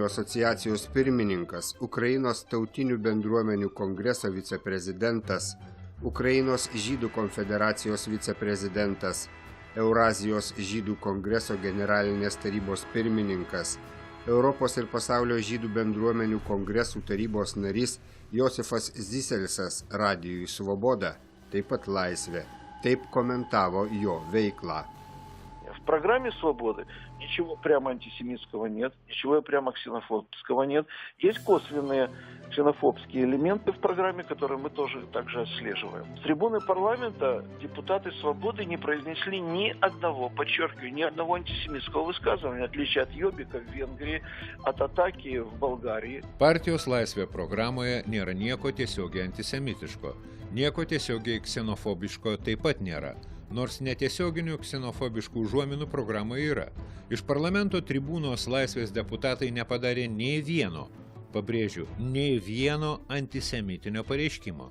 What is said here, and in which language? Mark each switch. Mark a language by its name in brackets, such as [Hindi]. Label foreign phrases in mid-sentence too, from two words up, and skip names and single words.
[Lithuanian] asociacijos pirmininkas, Ukrainos tautinių bendruomenių kongreso viceprezidentas, Ukrainos žydų konfederacijos viceprezidentas, Eurazijos žydų kongreso generalinės tarybos pirmininkas, Europos ir pasaulio žydų bendruomenių kongresų tarybos narys Josifas Ziselsas radijui Svoboda, taip pat Laisvė. Taip komentavo jo veiklą. [Russian] программе «Свободы» ничего прямо антисемитского нет, ничего прямо ксенофобского нет. Есть косвенные ксенофобские элементы в программе, которые мы тоже также отслеживаем. С трибуны парламента депутаты «Свободы» не произнесли ни одного, подчеркиваю, ни одного антисемитского высказывания, в отличие от Йобика в Венгрии, от Атаки в Болгарии. [Lithuanian] Partijos laisvė programoje nėra nieko tiesiogiai antisemitiško, nieko tiesiogiai ksenofobiško taip pat nėra, nors netiesioginių ksenofobiškų užuominų programoje yra. Iš parlamento tribūnos laisvės deputatai nepadarė nei vieno, pabrėžiu, nei vieno antisemitinio pareiškimo.